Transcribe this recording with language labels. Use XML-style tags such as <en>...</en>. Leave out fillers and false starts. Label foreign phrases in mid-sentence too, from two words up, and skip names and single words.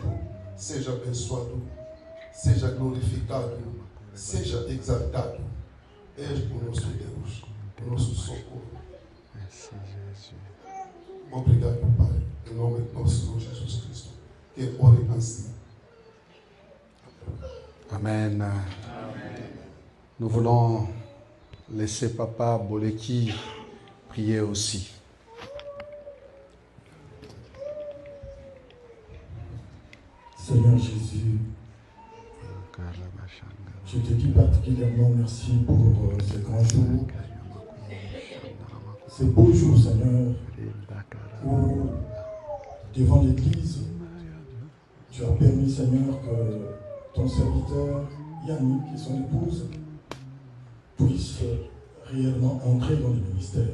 <pt>Seja abençoado, seja glorificado, seja exaltado. És o nosso Deus, o nosso socorro. Obrigado, Pai, em nome do nosso Senhor Jesus Cristo. Que ore assim. Amen.</pt> <fr>Nous voulons laisser Papa Boleki prier aussi. Seigneur Jésus, je te dis particulièrement merci pour ces grands jours, ces beaux jours, Seigneur, où devant l'Église, tu as permis, Seigneur, que ton serviteur Yannick et son épouse puissent réellement entrer dans le ministère.</fr>